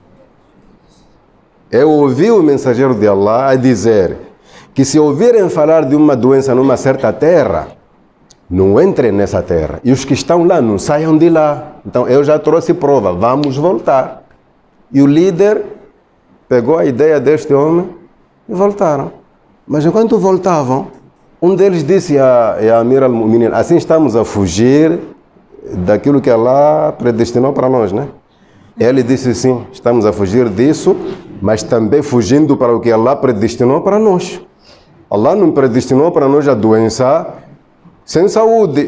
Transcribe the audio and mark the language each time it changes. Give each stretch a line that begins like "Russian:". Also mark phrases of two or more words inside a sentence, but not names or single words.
Portuguese: Eu ouvi o mensageiro de Allah a dizer que se ouvirem falar de uma doença numa certa terra, não entrem nessa terra. E os que estão lá, não saiam de lá. Então, eu já trouxe prova, vamos voltar. E o líder pegou a ideia deste homem e voltaram. Mas enquanto voltavam, um deles disse a
Arabic: أمير المؤمنين,
Portuguese: assim estamos a fugir daquilo que Allah predestinou para nós, né? Ele disse sim, estamos a fugir disso, mas também fugindo para o que Allah predestinou para nós. Allah não predestinou para nós a doença sem saúde.